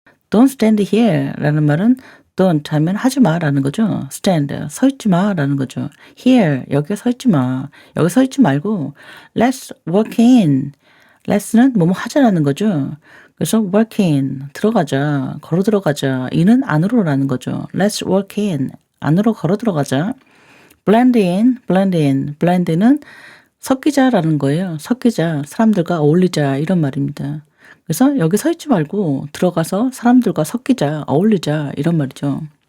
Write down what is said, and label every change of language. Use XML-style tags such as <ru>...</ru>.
<en>Don't stand here</en> <ko>라는 말은 don't 하면 하지 마라는 거죠. stand, 서 있지 마라는 거죠. here, 여기에 서 있지 마. 여기 서 있지 말고</ko> <en>let's walk in.</en> <ko>let's는 뭐뭐 하자라는 거죠. 그래서</ko> <en>walk in,</en> <ko>들어가자, 걸어 들어가자. in은 안으로라는 거죠.</ko> <en>Let's walk in,</en> <ko>안으로 걸어 들어가자.</ko> <en>blend in, blend in.</en> <ko>blend는 섞이자라는 거예요. 섞이자, 사람들과 어울리자 이런 말입니다. 그래서 여기 서 있지 말고 들어가서 사람들과 섞이자, 어울리자 이런 말이죠.</ko>